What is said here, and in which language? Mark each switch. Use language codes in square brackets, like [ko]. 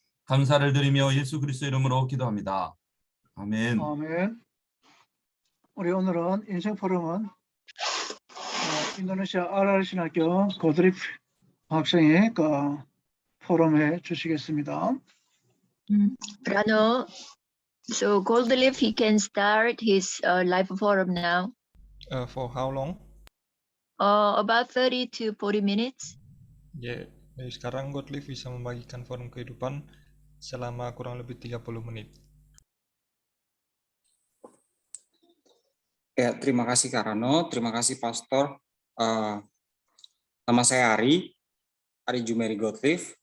[ko] 감사를 드리며 예수 그리스도 이름으로 기도합니다. 아멘. 아멘. 우리 오늘은 인생 포럼은 인도네시아 RR신학교 고드립 학생이 포럼해 주시겠습니다. [en] Prano, so Goldleaf, he can start his live forum now. For how long? About 30 to 40 minutes. [id] Ya, dari sekarang Gottlieb bisa membagikan forum kehidupan selama kurang lebih 30 menit. Ya, terima kasih Kak Rano, terima kasih Pastor. Nama saya Ari Jumeri Gottlieb.